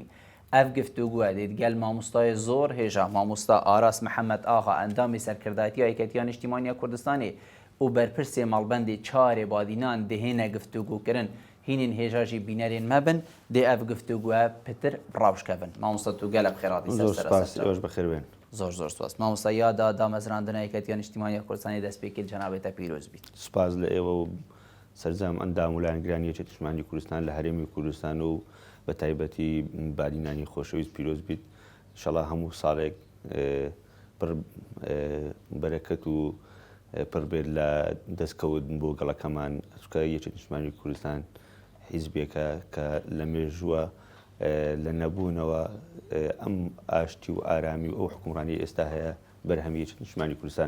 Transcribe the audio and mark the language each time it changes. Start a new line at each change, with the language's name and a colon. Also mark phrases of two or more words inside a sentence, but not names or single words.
Kurdish: Ev giftûgû dê gel mamostayê zor hêja mamosta Aras Mihemed Axa endamê serkirdatiya êketiya Niştîmaniya Kurdistanê û berpirsê malbendê çarê badînan dihêne giftûgû kirin hînên hêja jî bînerên me bin dê ev giftûgû pitir rawşkevin. Mamosta tu gelek xêratî ser
Central Kurdish: زۆر زۆر سپاس مامۆستا یادا دامەزراندنە یەکەتیە نیشتیمانیە کوردستانی دەست پێ کرد جەنابێتە پیرۆز بیت. سوپاس لە ئێوە و سەرجەم ئەندام وڵایەنگرانی یەکێتی نیشتیمانیی کوردستان لە هەرێمی کوردستان و بە تایبەتی بادینانی خۆشەویست پیرۆز بیت. ئینشەڵا هەموو ساڵێک پڕ بەرەکەت و پڕبێت لە دەستکەوت بۆ گەڵەکەمان چونکە یەکێتی نیشتیمانیی کوردستان حیزبێکە کە لە مێژووە لە نەبوونەوە ئەم ئاشتی و ئارامی و ئەو حکومڕانی ئێستا هەیە بەرهەمی یەکێتی نیشتیمانیی کوردستانە.